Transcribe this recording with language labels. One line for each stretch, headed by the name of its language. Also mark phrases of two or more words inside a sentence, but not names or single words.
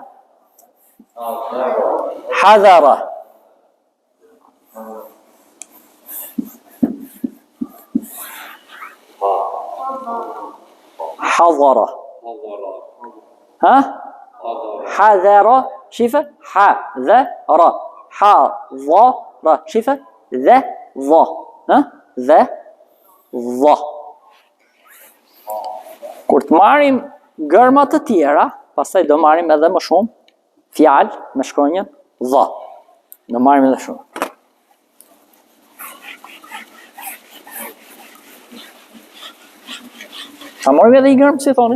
Arabic: Hadhara. Hadhara. Hadhara. شفة حذر حضر شفة ذا ظا ذا ظا.
Albanian: Kur të marrim gërma të tjera, pastaj do marrim edhe më shumë fjalë me shkronjën dha. Do marrim edhe shumë. Ta marrim edhe i gërmë, si thoni?